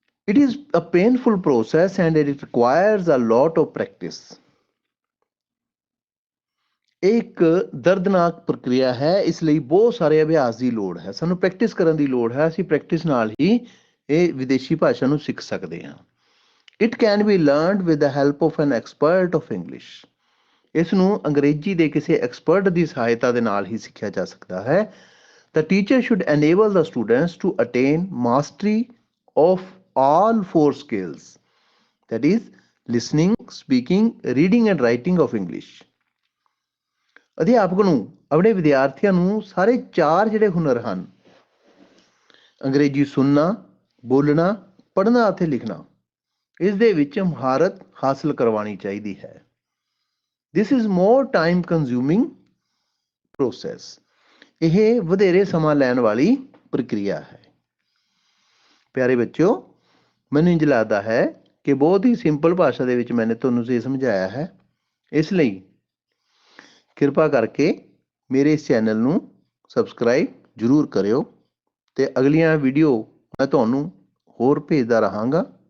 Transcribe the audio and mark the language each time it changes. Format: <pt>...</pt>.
<en>It is a painful process and it requires a lot of practice.</en> <pa>ਇਹ ਇੱਕ ਦਰਦਨਾਕ ਪ੍ਰਕਿਰਿਆ ਹੈ, ਇਸ ਲਈ ਬਹੁਤ ਸਾਰੇ ਅਭਿਆਸ ਦੀ ਲੋੜ ਹੈ। ਸਾਨੂੰ ਪ੍ਰੈਕਟਿਸ ਕਰਨ ਦੀ ਲੋੜ ਹੈ। ਅਸੀਂ ਪ੍ਰੈਕਟਿਸ ਨਾਲ ਹੀ ਇਹ ਵਿਦੇਸ਼ੀ ਭਾਸ਼ਾ ਨੂੰ ਸਿੱਖ ਸਕਦੇ ਹਾਂ।</pa> <en>It can be learned with the help of an expert of English.</en> <pa>ਇਸ ਨੂੰ ਅੰਗਰੇਜ਼ੀ ਦੇ ਕਿਸੇ ਐਕਸਪਰਟ ਦੀ ਸਹਾਇਤਾ ਦੇ ਨਾਲ ਹੀ ਸਿੱਖਿਆ ਜਾ ਸਕਦਾ ਹੈ।</pa> <en>The teacher should enable the students to attain mastery of all four skills, that is listening, speaking, reading and writing of English.</en> <pa>ਅਧਿਆਪਕ ਨੂੰ ਆਪਣੇ ਵਿਦਿਆਰਥੀਆਂ ਨੂੰ ਸਾਰੇ ਚਾਰ ਜਿਹੜੇ ਹੁਨਰ ਹਨ, ਅੰਗਰੇਜ਼ੀ ਸੁਣਨਾ, ਬੋਲਣਾ, ਪੜ੍ਹਨਾ ਅਤੇ ਲਿਖਣਾ, ਇਸ ਦੇ ਵਿੱਚ ਮਹਾਰਤ ਹਾਸਲ ਕਰਵਾਉਣੀ ਚਾਹੀਦੀ ਹੈ।</pa> <en>This is more time consuming process.</en> <pa>ਇਹ ਵਧੇਰੇ ਸਮਾਂ ਲੈਣ ਵਾਲੀ ਪ੍ਰਕਿਰਿਆ ਹੈ। ਪਿਆਰੇ ਬੱਚਿਓ, ਮੈਨੂੰ ਇੰਝ ਲੱਗਦਾ ਹੈ ਕਿ ਬਹੁਤ ਹੀ ਸਿੰਪਲ ਭਾਸ਼ਾ ਦੇ ਵਿੱਚ ਮੈंने ਤੁਹਾਨੂੰ ਇਹ ਸਮਝਾਇਆ ਹੈ। ਇਸ ਲਈ ਕਿਰਪਾ ਕਰਕੇ ਮੇਰੇ ਇਸ ਚੈਨਲ ਨੂੰ ਸਬਸਕ੍ਰਾਈਬ ਜ਼ਰੂਰ ਕਰਿਓ ਅਤੇ ਅਗਲੀਆਂ ਵੀਡੀਓ ਮੈਂ ਤੁਹਾਨੂੰ ਹੋਰ ਭੇਜਦਾ ਰਹਾਂਗਾ।</pa>